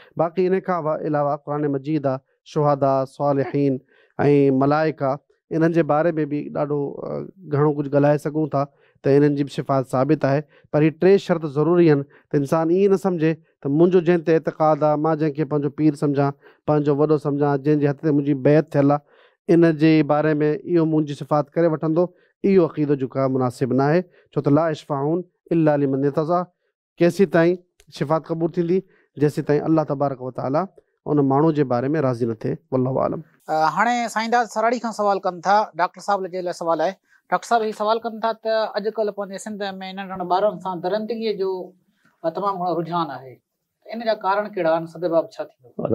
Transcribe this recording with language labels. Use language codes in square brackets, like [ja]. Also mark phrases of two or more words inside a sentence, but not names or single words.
[sd] बाक़ी इन खां अलावा क़ुरान मजीद आहे, शुहदा सालिहीन ऐं मलाइका इन्हनि जे बारे में बि ॾाढो घणो कुझु ॻाल्हाए सघूं था त इन्हनि जी बि सिफ़ात साबित आहे। पर ही टे शर्त ज़रूरी आहिनि त इंसानु ईअं न सम्झे त मुंहिंजो जंहिं ते एतिक़ाद आहे, मां जंहिंखे पंहिंजो पीर सम्झां, पंहिंजो वॾो सम्झां, जंहिंजे हथ ते मुंहिंजी बैत थियल आहे, इन जे बारे में इहो मुंहिंजी सिफ़ात करे वठंदो, इहो अक़ीदो जेको आहे मुनासिबु न आहे। छो त [ar] لا يشفعون إلا لمن ارتضى, [sd] केसीं ताईं शिफ़ात क़बूल थींदी जेसीं ताईं अल्लाह तबारक व तआला उन माण्हू जे बारे में राज़ी न थिए। [ar] والله أعلم. [sd] हाणे साईंदास सराड़ी खां सवाल कनि था, डॉक्टर साहब जे लाइ सवाल आहे। डॉक्टर साहब ही सवाल कनि था त अॼुकल्ह पंहिंजे सिंध में नंढनि ॿारनि सां दरिंदगीअ जो तमामु घणो रुझान आहे, इन जा कारण कहिड़ा आहिनि, सबब छा थींदो?